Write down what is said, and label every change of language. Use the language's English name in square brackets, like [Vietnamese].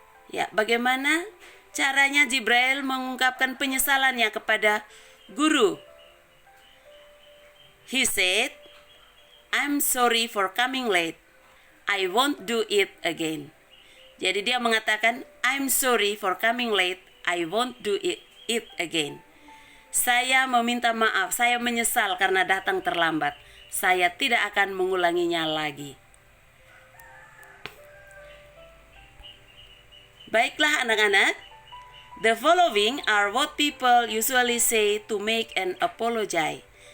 [Indonesian] Ya, bagaimana caranya Jibril mengungkapkan penyesalannya kepada guru? [English] He said, I'm sorry for coming late. I won't do it again. [Indonesian] Jadi dia mengatakan, [English] I'm sorry for coming late. I won't do it again. [Indonesian] Saya meminta maaf, saya menyesal karena datang terlambat. Saya tidak akan mengulanginya lagi. Baiklah anak-anak, [English] the following are what people usually say to make an apology.